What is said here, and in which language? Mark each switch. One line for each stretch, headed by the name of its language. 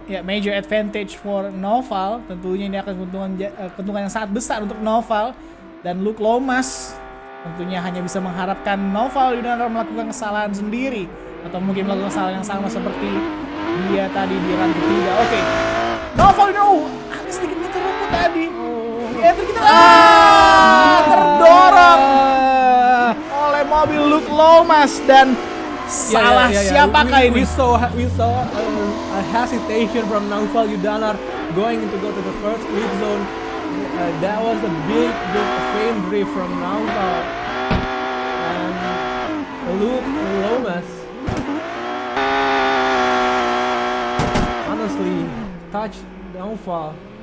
English: Yeah, major advantage for Noval.
Indonesian: Tentunya ini akan keuntungan yang sangat besar untuk Noval. Dan Luke Lomas tentunya hanya bisa mengharapkan Noval Udara melakukan kesalahan sendiri atau mungkin melakukan kesalahan yang sama seperti dia tadi di run ketiga. Oke. Noval Udara ada sedikit terlumput tadi. Ya, kita terdorong oleh mobil Luke Lomas dan salah siapakah ini?
English: We saw a hesitation from Naufal Yudanar go to the first clip zone. That was a big frame drift from Naufal and Luke Lomas honestly touched Naufal.